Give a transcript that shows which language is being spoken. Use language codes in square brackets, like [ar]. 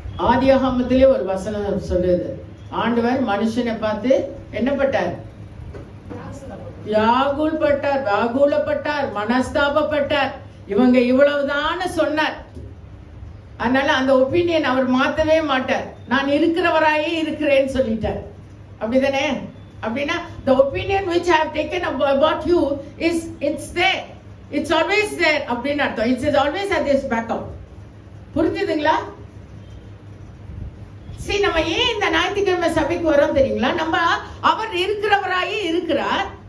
[ta] ஆதியாகமத்திலே ஒரு வசனம் சொல்லுது, ஆண்டவர் மனுஷனை பார்த்து என்ன பட்டார்? வியாகுலப்பட்டார், மனஸ்தாபப்பட்டார். இவங்க இவ்வளவுதான் சொன்னார். அதனால அந்த ஒப்பீனியன் அவர் மாத்தவே மாட்டார். நான் இருக்கிறவராயே இருக்கிறேன்னு சொல்லிட்டார். அப்படிதானே? அப்படின்னா [en] the opinion which I have taken about you it's there, it's always there [ta] அப்படின்னு அர்த்தம். [en] It's always at this backup. [ta] புரிஞ்சுதுங்களா? சரி, நம்ம ஏன் இந்த ஞாயிற்றுக்கிழமை சபைக்கு வரோம் தெரியுங்களா? நம்ம அவர் இருக்கிறவராயே இருக்கிறார்.